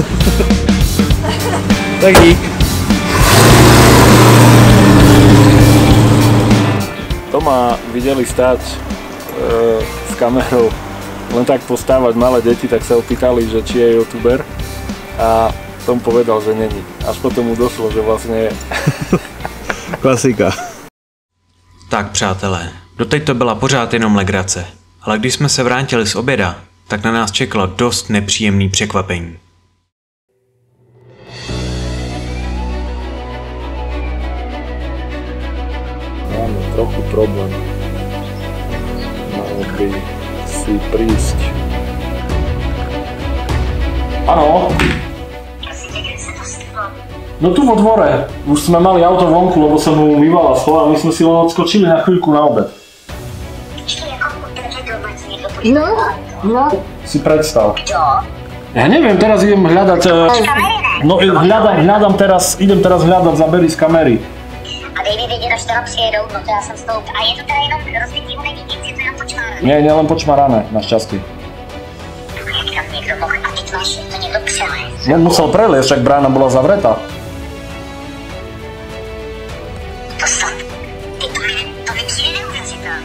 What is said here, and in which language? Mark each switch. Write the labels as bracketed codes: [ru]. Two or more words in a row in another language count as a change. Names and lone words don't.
[sk] Tak dík. Toma videli stáť s kamerou len tak postávať malé deti, tak sa opýtali, že či je youtuber. [cs] A Tom povedal, že není. Až potom mu došlo, že vlastně je. Klasika. Tak přátelé, doteď to byla pořád jenom legrace, ale když jsme se vrátili z oběda, tak na nás čekalo dost nepříjemný překvapení. Máme trochu problém. [sk] Mal by si prísť. Áno. No tu vo dvore. Už sme mali auto vonku, lebo som mu vyvala schol a my sme si len odskočili na chvíľku na obed. No. Si predstav. Ja neviem, teraz idem hľadať... No hľadám teraz, idem teraz hľadať zábery z kamery. [cs] A dej mi vědět, až teda přijedou, no to já jsem stoup. A je to teda jenom rozbitý, není nic, je to jenom počmárané. [sk] Nie, len počmarané, našťastie. [cs] Jak tam někdo mohl, a ty máš to někdo přelez. [sk] No musel preliesť, však brána bola zavretá. [cs] To snad, to mi přijde neuvěřitelné.